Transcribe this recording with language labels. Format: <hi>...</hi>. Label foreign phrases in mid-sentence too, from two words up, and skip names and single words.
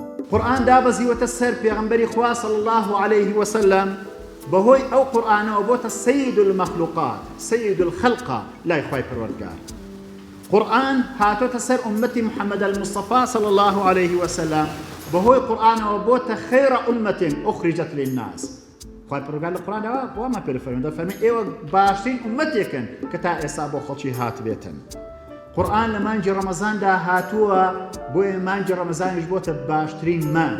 <ckb>قورآن دابەزیوەتە سەر پێغەمبەری خوا</ckb> <ar>صلی الله عليه وسلم</ar> <ckb>بەهۆی ئەو قورآنەوە بۆتە</ckb> <ar>سەید المەخلوقات سەید الخەلقا</ar> <ckb>لای خوای پەروەردگار. قورآن هاتۆتە سەر ئومەتی محەممەد المصطفى</ckb> <ar>صلی الله عليه وسلم</ar> <ckb>بەهۆی قورآنەوە بۆتە</ckb> <ar>خەیرە ئومەتین ئوخریجەت للناس.</ar> <ckb>خوای پەروەردگار لە قورآنەوە بۆمە پێ فەرمووی دەفەرمێ ئێوە باشترین ئومەتێکن کە تا ئێستا بۆ خەڵکی هاتبێتن. قورآن لە مانگی ڕەمەزاندا هاتووە بۆیە مانگی ڕەمەزانیش بۆتە باشترین مانگ.</ckb>